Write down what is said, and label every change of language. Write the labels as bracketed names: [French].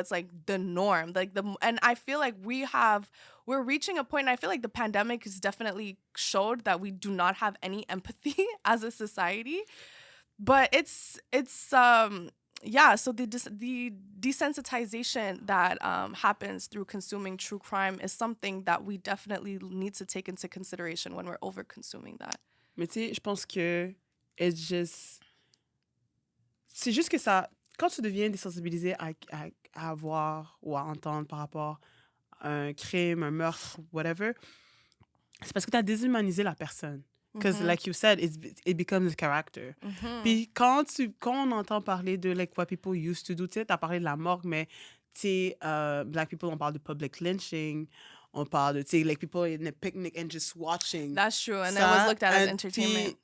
[English] It's, like, the norm. And I feel like we're reaching a point, and I feel like the pandemic has definitely showed that we do not have any empathy as a society. But it's so the desensitization that happens through consuming true crime is something that we definitely need to take into consideration when we're over-consuming that. [French] Mais tu sais, je pense que c'est juste que ça, quand tu deviens désensibilisé à voir ou à entendre par rapport à un crime, un meurtre, whatever, c'est parce que tu as déshumanisé la personne. [English] Because, like you said, it becomes a character. [French] Puis quand on entend parler de [English] like what people used to do, [French] tu sais, t'as parlé de la morgue, mais tu sais, Black people, on parle de public lynching, on parle de, tu sais, [English] like people in a picnic and just watching. That's true, and it was looked at as entertainment.